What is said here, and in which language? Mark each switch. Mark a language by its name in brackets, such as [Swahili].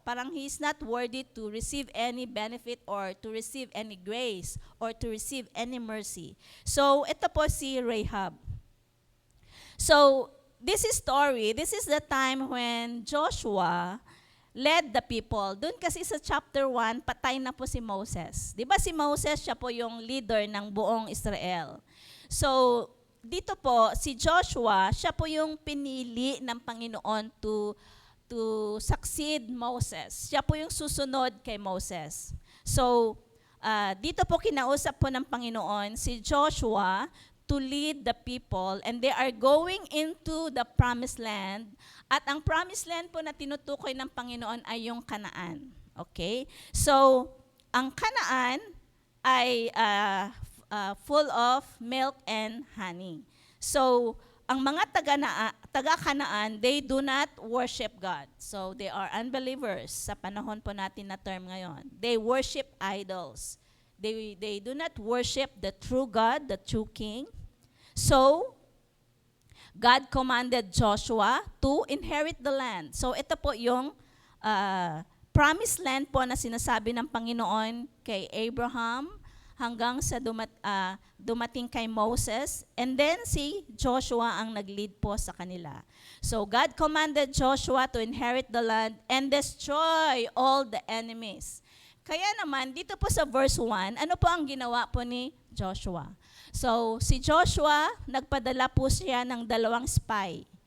[English] Parang he is not worthy to receive any benefit or to receive any grace or to receive any mercy. So, [Filipino] ito po si Rahab. [English] So, this is the time when Joshua led the people. [Filipino] Doon kasi sa chapter 1, patay na po si Moses. Di ba si Moses, siya po yung leader ng buong Israel. So, dito po, si Joshua, siya po yung pinili ng Panginoon [English] to succeed Moses. [Filipino] Siya po yung susunod kay Moses. So, dito po kinausap po ng Panginoon si Joshua [English] to lead the people, and they are going into the promised land. [Filipino] At ang promised land po na tinutukoy ng Panginoon ay yung Canaan. Okay? So, ang Canaan ay [English] full of milk and honey. So, [Filipino] ang mga taga-Canaan, [English] they do not worship God. So, they are unbelievers [Filipino] sa panahon po natin na term ngayon. [English] They worship idols. They do not worship the true God, the true King. So, God commanded Joshua to inherit the land. [Filipino] So, ito po yung promised land po na sinasabi ng Panginoon kay Abraham, hanggang sa dumating kay Moses, [English] and then [Filipino] si Joshua ang nag-lead po sa kanila. [English] So God commanded Joshua to inherit the land and destroy all the enemies. [Filipino] Kaya naman, dito po sa verse 1, ano po ang ginawa po ni Joshua? So si Joshua, nagpadala po siya ng 2 spy.